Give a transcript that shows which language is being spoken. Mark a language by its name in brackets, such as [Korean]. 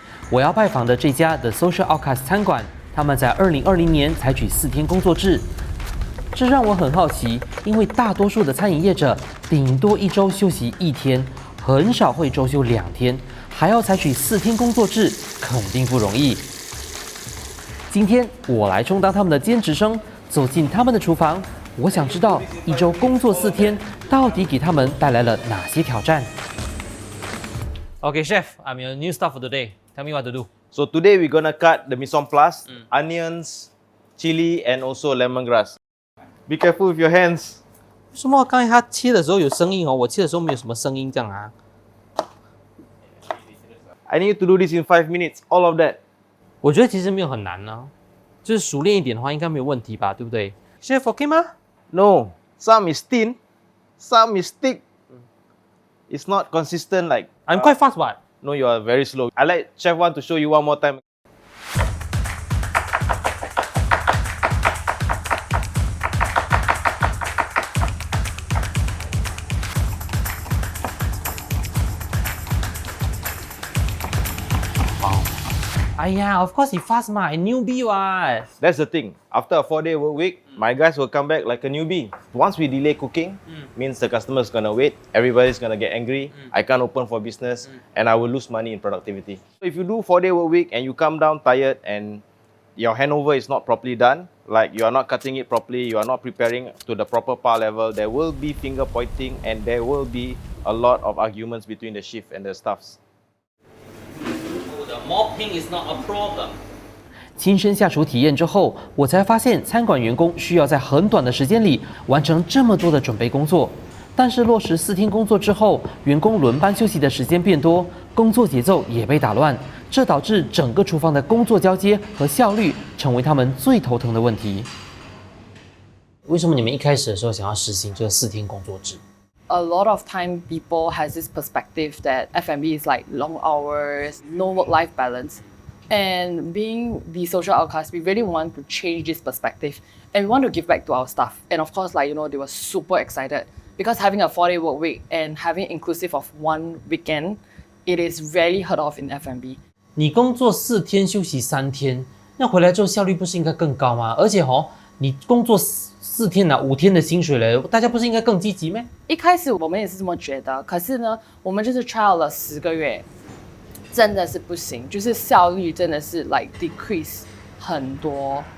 [Chinese] 我要拜访的这家 The Social Outcast 餐馆，他们在2020年采取4天工作制，这让我很好奇，因为大多数的餐饮业者顶多1周休息1天，很少会周休2天，还要采取4天工作制，肯定不容易。今天我来充当他们的兼职生，走进他们的厨房，我想知道1周工作4天到底给他们带来了哪些挑战。 [English] Okay, chef, I'm your new staff for today. Tell me what to do. So today we're gonna cut the mise en place, onions, chili and also lemongrass. Be careful with your hands. [Chinese] 为什么刚才他切的时候有声音我切的时候没有什么声音这样 [English] I need you to do this in 5 minutes, all of that. [Chinese] 我觉得其实没有很难就是熟练一点的话应该没有问题吧，对不对 ？Chef OK 吗 [English] No, some is thin, some is thick. It's not consistent like. I'm quite fast, but. No, you are very slow. I like Chef Wan to show you one more time. Of course he fast ma, I newbie what. That's the thing. After a 4-day work week, my guys will come back like a newbie. Once we delay cooking, means the customer's gonna wait, everybody's gonna get angry, I can't open for business, and I will lose money in productivity. So if you do 4-day work week and you come down tired and your handover is not properly done, like you are not cutting it properly, you are not preparing to the proper par level, there will be finger pointing and there will be a lot of arguments between the shift and the staffs. The mopping is not a problem. [Chinese] 亲身下厨体验之后，我才发现餐馆员工需要在很短的时间里完成这么多的准备工作。但是落实4天工作之后，员工轮班休息的时间变多，工作节奏也被打乱，这导致整个厨房的工作交接和效率成为他们最头疼的问题。为什么你们一开始的时候想要实行这个4天工作制 [English] ？A lot of time people has this perspective that F&B is like long hours, no work-life balance. And being the social outcast, we really want to change this perspective and we want to give back to our staff. And of course, like, they were super excited because having a 4-day work week and having inclusive of 1 weekend, it is rarely heard of in F&B. [Chinese] 你工作4天休息3天，那回来之后效率不是应该更高吗？而且你工作4天5天的薪水了，大家不是应该更积极吗？一开始我们也是这么觉得，可是呢，我们就是 trial 了10个月，真的是不行，就是效率真的是 [English] like decrease [Chinese] 很多。